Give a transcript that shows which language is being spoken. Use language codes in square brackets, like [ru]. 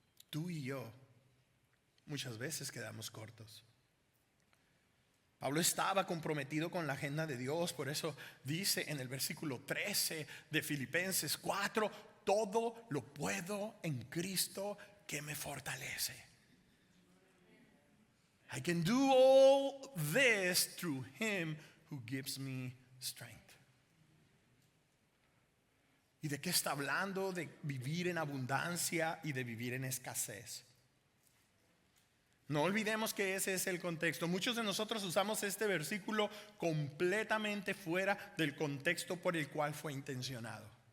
[es] Tú y yo muchas veces quedamos cortos. Pablo estaba comprometido con la agenda de Dios, por eso dice en el versículo 13 de Filipenses 4, todo lo puedo en Cristo que me fortalece. [en] I can do all this through him who gives me strength. [es] ¿Y de qué está hablando? De vivir en abundancia y de vivir en escasez. No olvidemos que ese es el contexto. Muchos de nosotros usamos este versículo completamente fuera del contexto por el cual fue intencionado.